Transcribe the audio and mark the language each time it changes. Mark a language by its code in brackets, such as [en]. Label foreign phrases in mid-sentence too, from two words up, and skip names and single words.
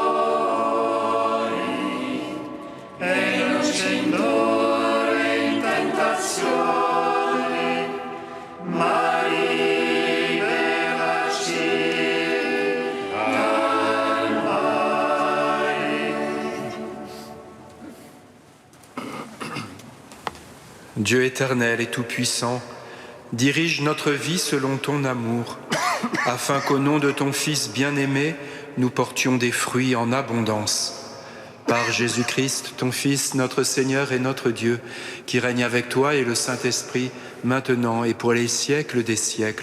[it] E non ci indurre in tentazione, ma liberaci dal male. [fr] Dieu éternel et tout-puissant, dirige notre vie selon ton amour, afin qu'au nom de ton Fils bien-aimé, nous portions des fruits en abondance. Par Jésus-Christ, ton Fils, notre Seigneur et notre Dieu, qui règne avec toi et le Saint-Esprit, maintenant et pour les siècles des siècles.